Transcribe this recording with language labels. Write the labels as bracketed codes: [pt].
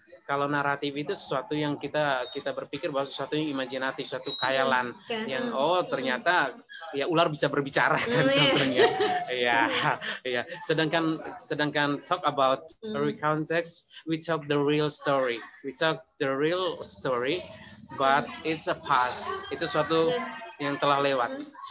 [id] kalau naratif itu sesuatu yang kita berpikir bahwa sesuatu yang imajinatif, suatu khayalan yang ternyata ya ular bisa berbicara kan contohnya. Ya. Sedangkan [en] talk about recount text, we talk the real story. We talk the real story, but it's a past. [id] Itu suatu yang telah lewat.